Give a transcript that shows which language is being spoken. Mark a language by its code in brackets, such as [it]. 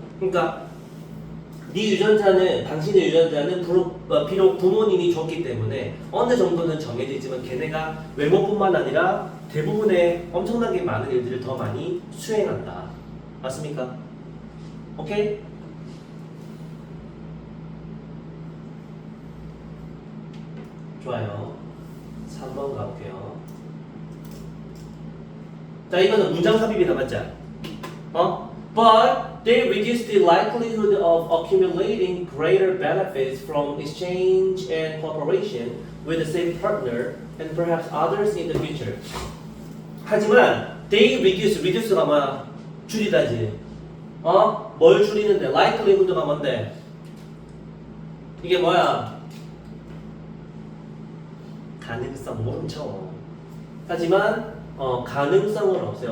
[ko] 그러니까 네 유전자는 당신의 유전자는 비록 부모님이 줬기 때문에 어느 정도는 정해져 있지만 걔네가 외모뿐만 아니라 대부분의 엄청나게 많은 일들을 더 많이 수행한다. 맞습니까? 오케이? 좋아요. 3번 가볼게요. 자 이거는 문장 삽입이다 맞죠? [en] But they reduce the likelihood of accumulating greater benefits from exchange and cooperation with the same partner and perhaps others in the future. [ko] 하지만 [en] they reduce [ko] 가 뭐야? 줄이다지. 뭘 줄이는데? likelihood가 뭔데? 이게 뭐야? 가능성 모르죠. 하지만 가능성은 없어요.